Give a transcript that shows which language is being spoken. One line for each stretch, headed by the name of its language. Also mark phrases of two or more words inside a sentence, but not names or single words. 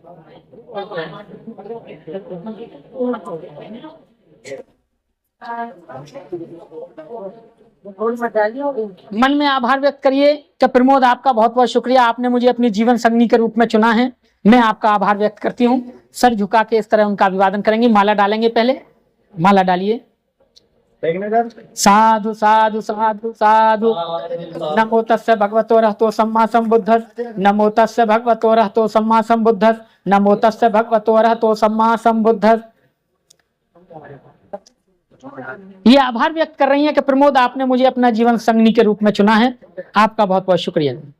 Hindi: मन में आभार व्यक्त करिए कि प्रमोद आपका बहुत बहुत शुक्रिया, आपने मुझे अपनी जीवन संगनी के रूप में चुना है। मैं आपका आभार व्यक्त करती हूँ। सर झुका के इस तरह उनका अभिवादन करेंगे। माला डालेंगे, पहले माला डालिए।
Pali: साधु साधु साधु साधु। नमो तस्य भगवतो रहतो सम्मा संबुद्धस्। नमो तस्य भगवतो रहतो सम्मा संबुद्धस्। नमो तस्य भगवतो रहतो सम्मा संबुद्धस्।
Hindi: ये आभार व्यक्त कर रही हैं कि प्रमोद आपने मुझे अपना जीवन संगनी के रूप में चुना है। आपका बहुत बहुत शुक्रिया।